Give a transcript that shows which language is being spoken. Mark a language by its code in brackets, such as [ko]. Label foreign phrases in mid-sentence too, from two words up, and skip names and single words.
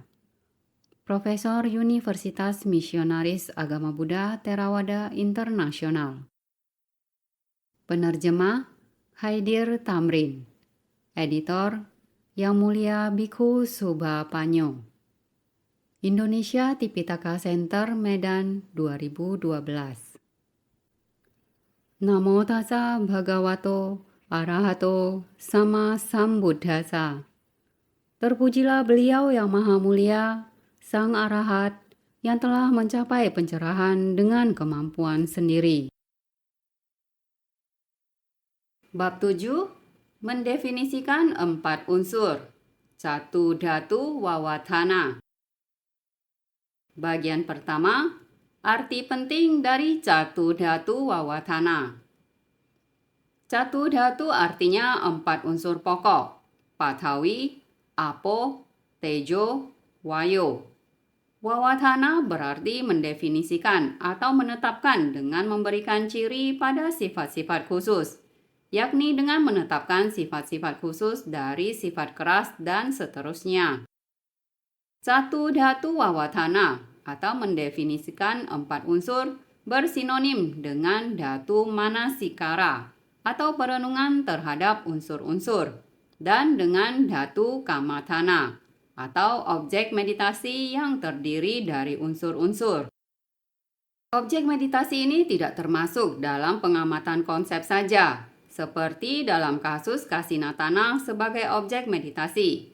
[id] Profesor Universitas Misionaris Agama Buddha Theravada Internasional. Penerjemah Haidir Tamrin. Editor Yang Mulia Bhikkhu Subhapanyo. Indonesia Tipitaka Center, Medan, 2012. [pi] Namo tassa bhagavato arahato sama sambuddhassa. [id] Terpujilah beliau yang maha mulia, Sang Arahat, yang telah mencapai pencerahan dengan kemampuan sendiri. Bab 7. Mendefinisikan 4 unsur. [pi] Catu dhatu wawatana. [id] Bagian pertama, arti penting dari [pi] catu dhatu wawatana. Catu dhatu [id] artinya 4 unsur pokok: [pi] Pathawi, Apo, Tejo, Wayo. [id] Wawatana berarti mendefinisikan atau menetapkan dengan memberikan ciri pada sifat-sifat khusus, yakni dengan menetapkan sifat-sifat khusus dari sifat keras dan seterusnya. [pi] Catu dhatu wawatana [id] atau mendefinisikan 4 unsur bersinonim dengan [pi] dhatu manasikara [id] atau perenungan terhadap unsur-unsur, dan dengan [pi] dhatu kammatthana [id] atau objek meditasi yang terdiri dari unsur-unsur. Objek meditasi ini tidak termasuk dalam pengamatan konsep saja, seperti dalam kasus Kasinatana sebagai objek meditasi.